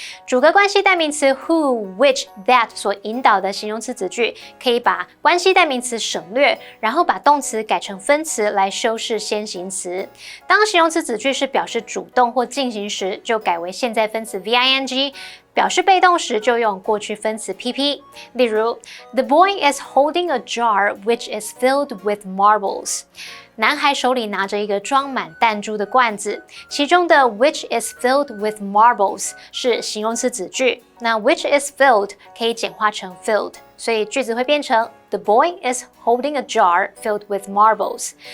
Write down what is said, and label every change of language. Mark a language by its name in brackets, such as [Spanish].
[Chinese] 主格关系代名词 who、which、that 所引导的形容词子句，可以把关系代名词省略，然后把动词改成分词来修饰先行词。当形容词子句是表示主动或进行时，就改为现在分词 VING。表示被动时就用过去分词 PP。 [English] 例如 ，The boy is holding a jar which is filled with marbles。 [Chinese] 男孩手里拿着一个装满弹珠的罐子，其中的 [English] which is filled with marbles [Chinese] 是形容词子句，那 which is filled 可以简化成 filled， 所以句子会变成 [English] The boy is holding a jar filled with marbles。